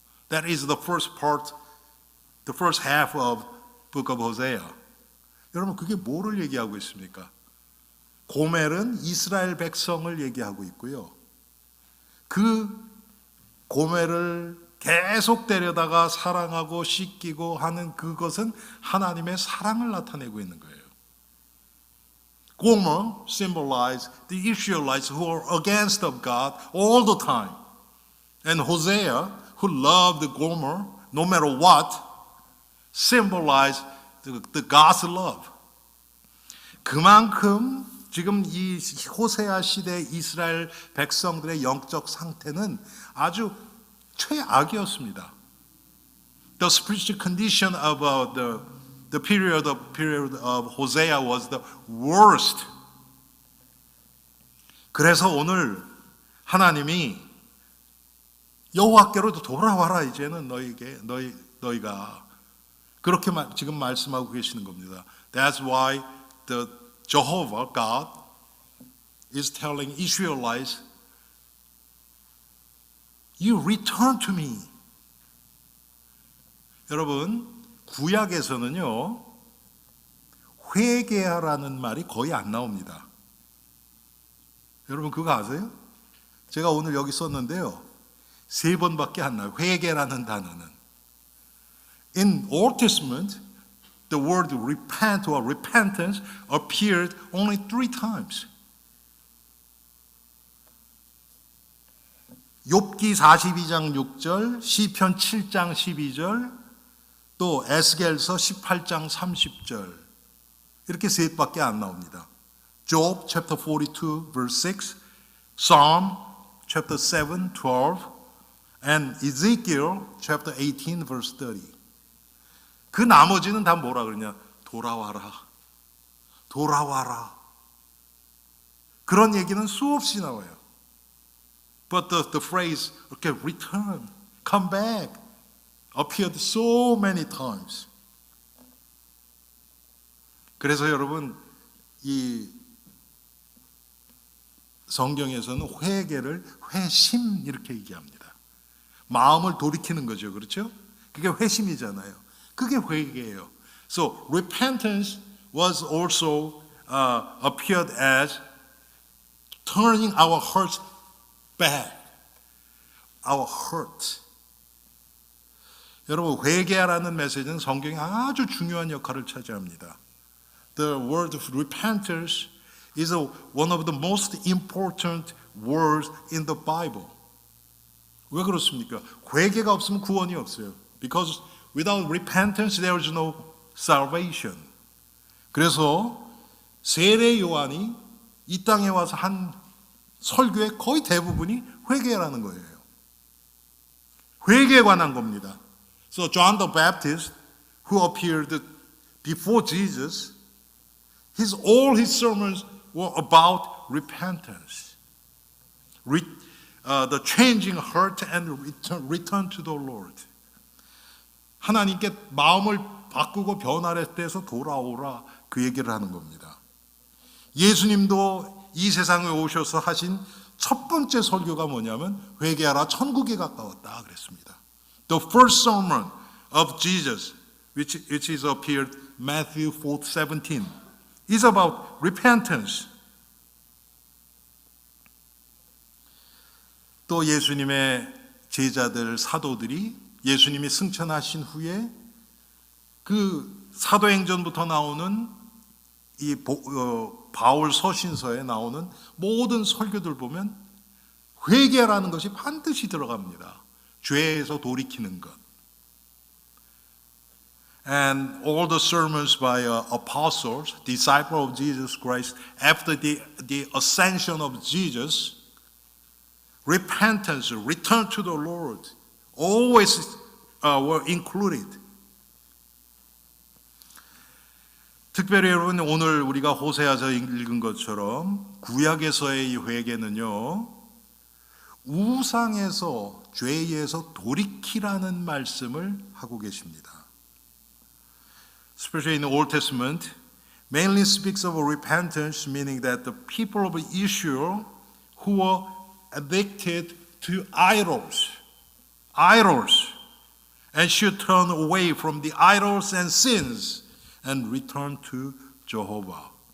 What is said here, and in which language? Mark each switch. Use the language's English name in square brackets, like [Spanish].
[English] That is the first part, the first half of book of Hosea. [Korean] 여러분 그게 뭐를 얘기하고 있습니까? 고멜은 이스라엘 백성을 얘기하고 있고요. 그 고멜을 계속 데려다가 사랑하고 씻기고 하는 그것은 하나님의 사랑을 나타내고 있는 거예요. [English] Gomer symbolized the Israelites who were against of God all the time. And Hosea, who loved Gomer no matter what, symbolized the God's love. [Korean] 그만큼 지금 이 호세아 시대 이스라엘 백성들의 영적 상태는 아주 최악이었습니다. [English] The spiritual condition of the period of Hosea was the worst. [Korean] 그래서 오늘 하나님이 여호와께로 돌아와라, 이제는 너희가 그렇게 지금 말씀하고 계시는 겁니다. [English] That's why the Jehovah God is telling Israelites, you return to me. [Korean] 여러분 구약에서는요, 회개하라는 말이 거의 안 나옵니다. 여러분 그거 아세요? 제가 오늘 여기 썼는데요, 3번밖에 안 나와요, 회개라는 단어는. [English] In Old Testament, the word repent or repentance appeared only 3 times. [Korean] 욥기 42장 6절, 시편 7장 12절, 또 에스겔서 18장 30절. 이렇게 3밖에 안 나옵니다. [English] Job chapter 42 verse 6, Psalm chapter 7 12, and Ezekiel chapter 18 verse 30. [Korean] 그 나머지는 다 뭐라 그러냐? 돌아와라. 돌아와라. 그런 얘기는 수없이 나와요. [English] But the phrase, okay, return, come back, appeared so many times. [Korean] 그래서 여러분, 이 성경에서는 회개를 회심 이렇게 얘기합니다. 마음을 돌이키는 거죠. 그렇죠? 그게 회심이잖아요. 그게 회개예요. [English] So repentance was also appeared as turning our hearts back. Our heart. [Korean] 여러분, 회개하라는 메시지는 성경에 아주 중요한 역할을 차지합니다. [English] The word of repentance is one of the most important words in the Bible. [Korean] 왜 그렇습니까? 회개가 없으면 구원이 없어요. [English] Because without repentance there is no salvation. [Korean] 그래서 세례 요한이 이 땅에 와서 한 설교의 거의 대부분이 회개라는 거예요. 회개에 관한 겁니다. [English] So John the Baptist, who appeared before Jesus, all his sermons were about repentance, the changing heart and return to the Lord. [Korean] 하나님께 마음을 바꾸고 변화를 해서 돌아오라, 그 얘기를 하는 겁니다. 예수님도 이 세상에 오셔서 하신 첫 번째 설교가 뭐냐면 회개하라, 천국에 가까웠다 그랬습니다. [English] The first sermon of Jesus, which is appeared Matthew 4:17, is about repentance. [Korean] 또 예수님의 제자들, 사도들이 예수님이 승천하신 후에 그 사도행전부터 나오는 이 바울 서신서에 나오는 모든 설교들 보면 회개라는 것이 반드시 들어갑니다. 죄에서 돌이키는 것. [English] And all the sermons by apostles, disciples of Jesus Christ, after the ascension of Jesus, repentance, return to the Lord, always were included. [Korean] 특별히 여러분, 오늘 우리가 호세아서 읽은 것처럼 구약에서의 이 회개는요, 우상에서, 죄에서 돌이키라는 말씀을 하고 계십니다. [English] Especially in the Old Testament, mainly speaks of repentance, meaning that the people of Israel who were addicted to idols, and should turn away from the idols and sins and return to Jehovah.